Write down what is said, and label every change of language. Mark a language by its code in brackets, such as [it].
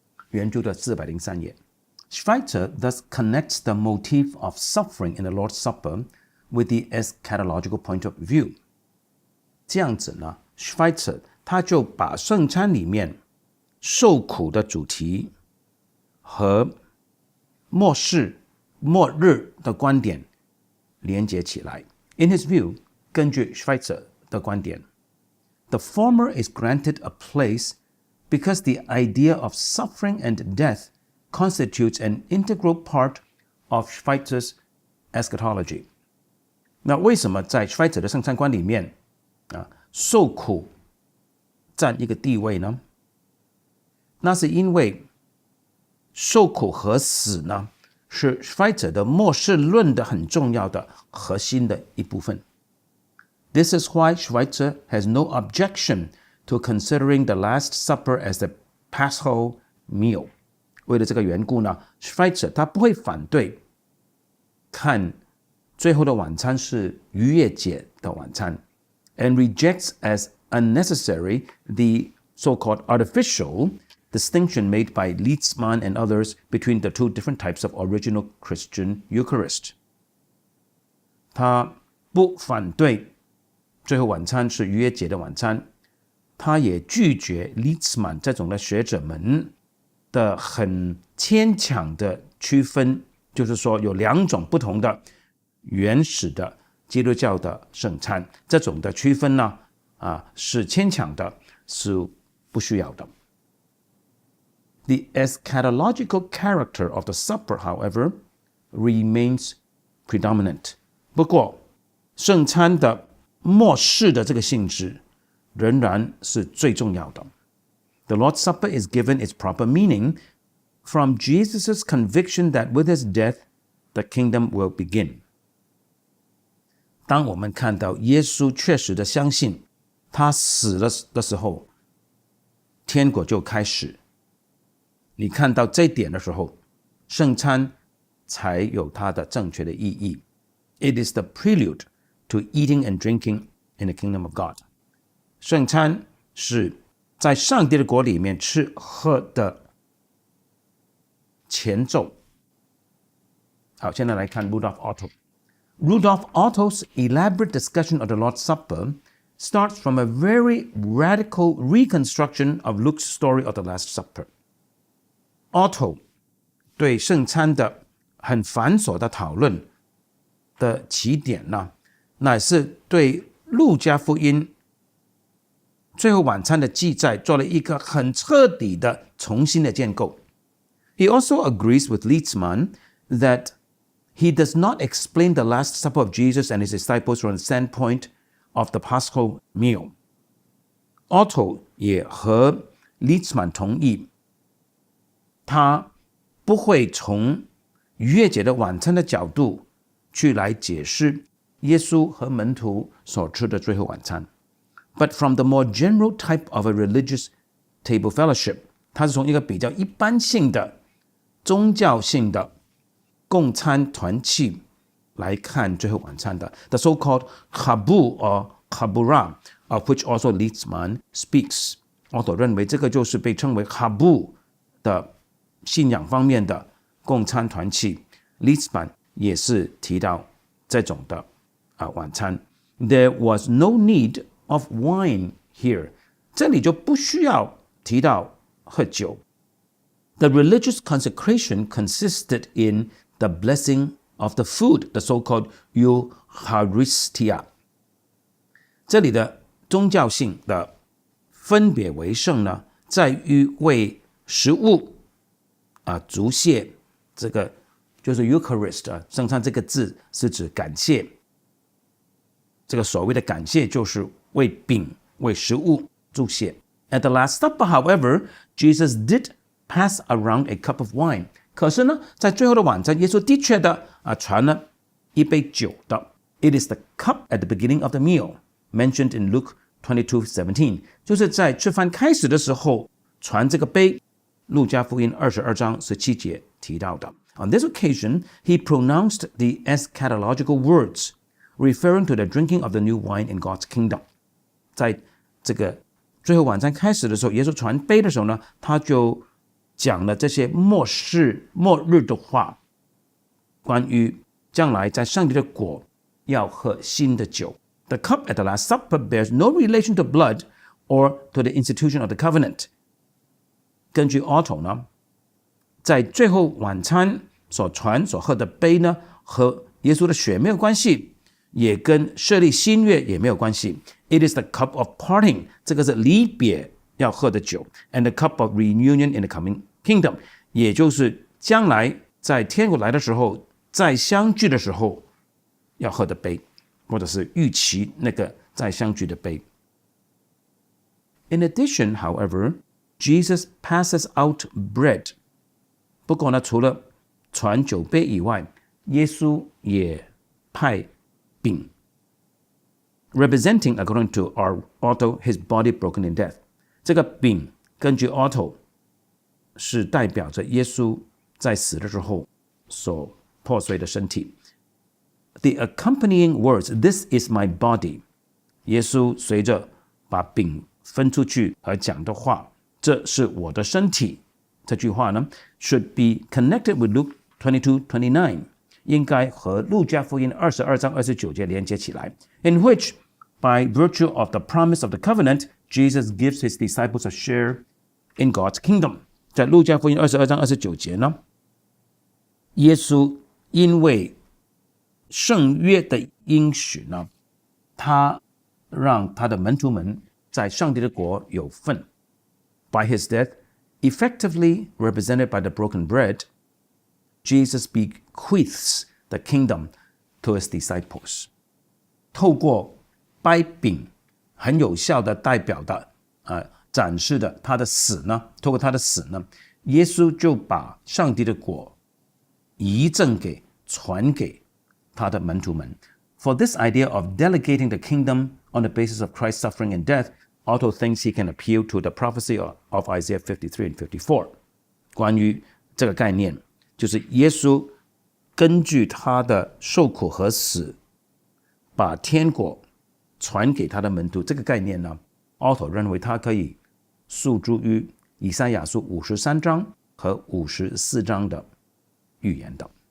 [zh] 原著的403页。 [en] Schweitzer thus connects the motif of suffering in the Lord's Supper with the eschatological point of view. [zh] 这样子呢 Schweitzer 他就把圣餐里面受苦的主题和末日的观点连接起来。 [en] In his view, [zh] 根据 Schweitzer 的观点 [en] the former is granted a place because the idea of suffering and death constitutes an integral part of Schweitzer's eschatology. [zh] 那为什么在 Schweitzer 的圣餐观里面受苦占一个地位呢？那是因为受苦和死呢是 Schweitzer 的末世论的很重要的核心的一部分。 [en] This is why Schweitzer has no objection to considering the Last Supper as the Paschal meal. [zh] 为了这个缘故呢 Schweitzer 他不会反对看最后的晚餐是逾越节的晚餐 [en] and rejects as unnecessary the so-called artificial distinction made by Lietzmann and others between the two different types of original Christian Eucharist. [zh] 他不反对最后晚餐是逾越节的晚餐，他也拒绝 Lietzmann 这种的学者们的很牵强的区分，就是说有2种不同的原始的基督教的圣餐，这种的区分呢是牵强的，是不需要的。 [en] The eschatological character of the supper, however, remains predominant. [zh] 不过，圣餐的末世的这个性质仍然是最重要的。 [en] The Lord's Supper is given its proper meaning from Jesus' conviction that with his death, the kingdom will begin. [zh] 当我们看到耶稣确实的相信他死了的时候，天国就开始。你看到这一点的时候，圣餐才有它的正确的意义。 [en] It is the prelude to eating and drinking in the kingdom of God. [zh] 圣餐是在上帝的国里面吃喝的前奏。好，现在来看 Rudolf Otto. [en] Rudolf Otto's elaborate discussion of the Lord's Supper starts from a very radical reconstruction of Luke's story of the Last Supper. [zh] Otto 对圣餐的很繁琐的讨论的起点呢，乃是对路加福音最后晚餐的记载做了一个很彻底的重新的建构。 [en] He also agrees with Lietzmann that he does not explain the Last Supper of Jesus and his disciples from the standpoint of the Paschal meal. [zh] Otto 也和 Lietzmann 同意，他不会从逾越节的晚餐的角度去来解释耶稣和门徒所吃的最后晚餐。 [en] But from the more general type of a religious table fellowship, [zh] 它是从一个比较一般性的宗教性的共餐团契来看最后晚餐的 [en] The so-called Chabur or Chabura, of which also Lietzmann speaks. [zh] 我所认为这个就是被称为 Chabur 的信仰方面的共餐团契。 Lietzmann 也是提到这种的晚餐。 [en] There was no need of wine here. [zh] 这里就不需要提到喝酒。 [en] The religious consecration consisted in the blessing of the food, the so-called Eucharistia. [zh] 这里的宗教性的分别为圣呢，在于为食物祝谢，这个就是 Eucharist 圣餐这个字是指感谢。这个所谓的感谢就是为饼为食物祝谢。 [en] At the Last Supper, however, Jesus did pass around a cup of wine, [zh] 可是呢，在最后的晚餐，耶稣的确的传了一杯酒的。 [en] It is the cup at the beginning of the meal, mentioned in Luke 22:17， [zh] 就是在吃饭开始的时候传这个杯，路加福音22章17节提到的。 [en] On this occasion, he pronounced the eschatological words, referring to the drinking of the new wine in God's kingdom. [zh] 在这个最后晚餐开始的时候，耶稣传杯的时候呢，他就讲了这些末日的话，关于将来在上帝的国要喝新的酒。 [en] The cup at the Last Supper bears no relation to blood or to the institution of the covenant. [zh] 根据 Otto 呢，在最后晚餐所喝的杯呢，和耶稣的血没有关系，也跟设立新约也没有关系。 [en] It is the cup of parting， [zh] 这个是离别要喝的酒 ， [en] and the cup of reunion in the coming kingdom， [zh] 也就是将来在天国来的时候，再相聚的时候要喝的杯，或者是预期那个再相聚的杯。 [en] In addition, however, Jesus passes out bread. [zh] 不过呢，除了传酒杯以外，耶稣也派饼 ， [en] representing according to our Otto his body broken in death。 [zh] 这个饼根据 Otto 是代表着耶稣在死的时候所破碎的身体。 [en] The accompanying words, "This is my body." [zh] 耶稣随着把饼分出去而讲的话，这是我的身体。这句话呢 [en] ，should be connected with Luke 22:29， [zh] 应该和路加福音22章29节连接起来 [en] ，in which by virtue of the promise of the covenant, Jesus gives his disciples a share in God's kingdom。 [zh] 在路加福音22章29节呢，耶稣因为圣约的应许呢，他让他的门徒们在上帝的国有份。 [en] By his death, effectively represented by the broken bread, Jesus bequeaths the kingdom to his disciples. [zh] 透过掰饼，很有效的代表的展示的他的死呢，透过他的死呢，耶稣就把上帝的国遗赠传给他的门徒们。 [en] For this idea of delegating the kingdom on the basis of Christ's suffering and death, Otto thinks he can appeal to the prophecy of Isaiah 53 and 54. [zh] 关于这个概念，就是耶稣根据他的受苦和死，把天国传给他的门徒。这个概念呢 ，Otto 认为他可以诉诸于以赛亚书53章和54章的预言的。